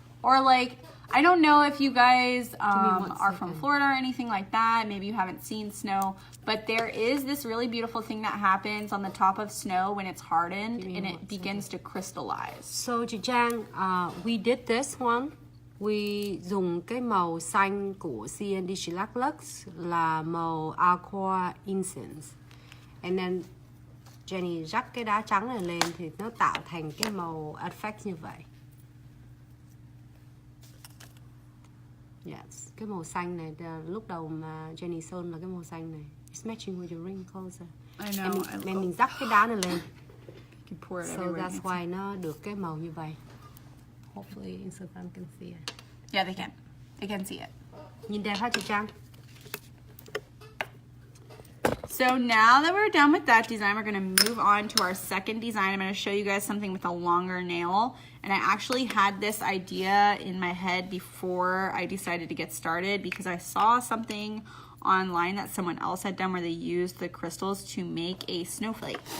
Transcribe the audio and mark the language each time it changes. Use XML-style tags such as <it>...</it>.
<en>Or like, I don't know if you guys are from second. Florida or anything like that. Maybe you haven't seen snow, but there is this really beautiful thing that happens on the top of snow when it's hardened and it begins to crystallize. So chị Trang, we did this one.</en> <vi>We dùng cái màu xanh của CND Shellac Lux là màu Aqua Incense.</vi> <en>And then</en> <vi>Jenny rắc cái đá trắng này lên thì nó tạo thành cái màu effect như vậy. Yes, cái màu xanh này lúc đầu mà Jenny sơn là cái màu xanh này.</vi> <en>It's matching with your ring closer. I know.</en> <vi>Mình rắc cái đá này lên.</vi> <en>You can pour it So everywhere. that's why</en> <vi>nó được cái màu như vậy.</vi> <en>Hopefully Instagram can see it. Yeah, they can. They can see it.</en> <vi>Nhìn đẹp hả chị Trang?</vi> <en>So now that we're done with that design, we're going to move on to our second design. I'm going to show you guys something with a longer nail. And I actually had this idea in my head before I decided to get started because I saw something online that someone else had done where they used the crystals to make a snowflake.</en>